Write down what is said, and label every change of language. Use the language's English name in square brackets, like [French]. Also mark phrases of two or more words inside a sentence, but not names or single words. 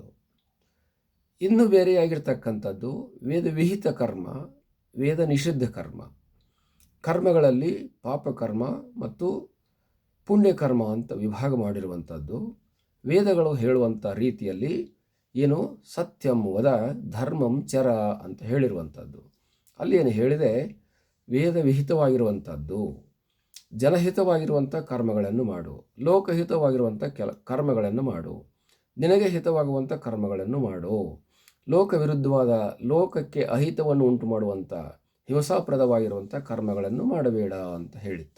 [Kannada] ಇನ್ನು ಬೇರೆಯಾಗಿರ್ತಕ್ಕಂಥದ್ದು ವೇದ ವಿಹಿತ ಕರ್ಮ, ವೇದ ನಿಷಿದ್ಧ ಕರ್ಮ. ಕರ್ಮಗಳಲ್ಲಿ ಪಾಪಕರ್ಮ ಮತ್ತು ಪುಣ್ಯಕರ್ಮ ಅಂತ ವಿಭಾಗ ಮಾಡಿರುವಂಥದ್ದು. ವೇದಗಳು ಹೇಳುವಂಥ ರೀತಿಯಲ್ಲಿ ಏನು [Sanskrit] ಸತ್ಯಂ ವದ ಧರ್ಮಂ ಚರ [Kannada] ಅಂತ ಹೇಳಿರುವಂಥದ್ದು. ಅಲ್ಲಿ ಏನು ಹೇಳಿದೆ? ವೇದ ವಿಹಿತವಾಗಿರುವಂಥದ್ದು, ಜನಹಿತವಾಗಿರುವಂಥ ಕರ್ಮಗಳನ್ನು ಮಾಡು, ಲೋಕಹಿತವಾಗಿರುವಂಥ ಕರ್ಮಗಳನ್ನು ಮಾಡು, ನಿನಗೆ ಹಿತವಾಗುವಂಥ ಕರ್ಮಗಳನ್ನು ಮಾಡು, ಲೋಕ ವಿರುದ್ಧವಾದ ಲೋಕಕ್ಕೆ ಅಹಿತವನ್ನು ಉಂಟು ಮಾಡುವಂಥ ಹಿಂಸಾಪ್ರದವಾಗಿರುವಂಥ ಕರ್ಮಗಳನ್ನು ಮಾಡಬೇಡ ಅಂತ ಹೇಳಿತ್ತು.